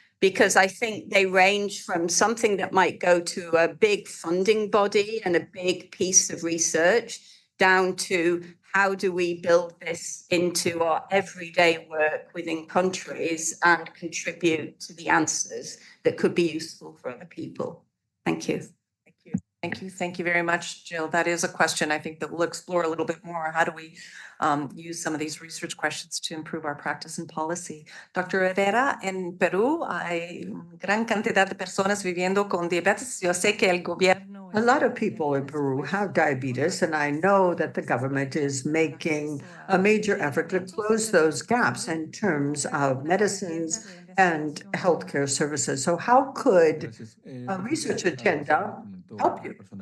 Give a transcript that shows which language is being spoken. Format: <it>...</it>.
<en>Because I think they range from something that might go to a big funding body and a big piece of research, down to how do we build this into our everyday work within countries and contribute to the answers that could be useful for other people. Thank you. Thank you very much, Jill. That is a question I think that we'll explore a little bit more. How do we use some of these research questions to improve our practice and policy? Dr.</en> <es>Rivera, en Perú hay gran cantidad de personas viviendo con diabetes. Yo sé que el gobierno...</es> <en>A lot of people in Peru have diabetes, and I know that the government is making a major effort to close those gaps in terms of medicines and healthcare services. So how could a research agenda help you?</en>